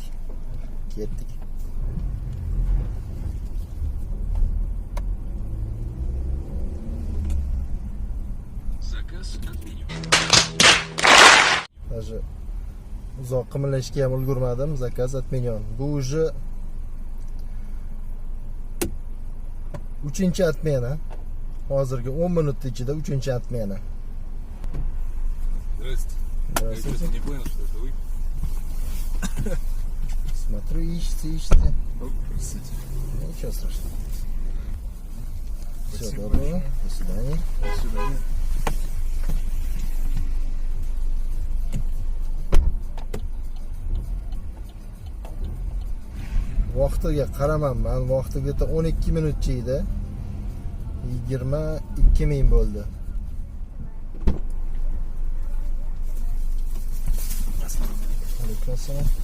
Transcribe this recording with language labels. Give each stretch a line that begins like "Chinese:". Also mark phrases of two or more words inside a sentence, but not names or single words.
Uzbek: Ketdik. Даже uzoq qimirlashga ham ulgurmadim. Zakaz отменен. Bu уже 3-chi отмена. Hozirgi 10 minut ichida 3-chi отмена.
Russian: Здрасте. Я Здравствуйте. просто не понял, что это вы. Смотрю, ищете. Ну, простите. Ничего страшного. Всего Спасибо доброго. До свидания. До свидания.
Uzbek: Vaqtiga qaramanman. Vaqtiga 12 minutcha edi. 22 ming bo'ldi. Alaykum assalom.